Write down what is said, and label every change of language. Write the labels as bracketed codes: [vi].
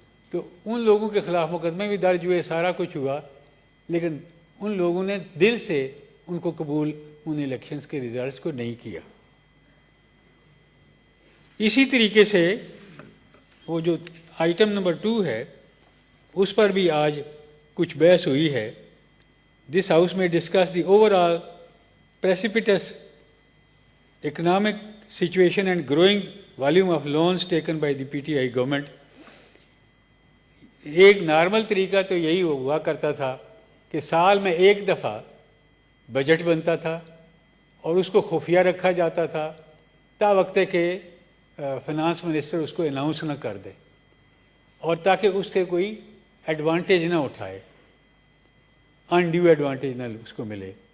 [ur] تو ان لوگوں کے خلاف مقدمے بھی درج ہوئے، سارا کچھ ہوا، لیکن ان لوگوں نے دل سے ان کو قبول ان الیکشنز کے ریزلٹس کو نہیں کیا. اسی طریقے سے وہ جو آئٹم نمبر 2 ہے اس پر بھی آج کچھ بحث ہوئی ہے. [en] This house میں discuss the overall precipitous economic situation and growing volume of loans taken by the PTI government. [ur] ایک نارمل طریقہ تو یہی ہوا کرتا تھا کہ سال میں ایک دفعہ بجٹ بنتا تھا اور اس کو خفیہ رکھا جاتا تھا تا وقت کہ فنانس منسٹر اس کو اناؤنس نہ کر دے، اور تاکہ اس کے کوئی ایڈوانٹیج نہ اٹھائے، انڈیو ایڈوانٹیج نہ اس کو ملے.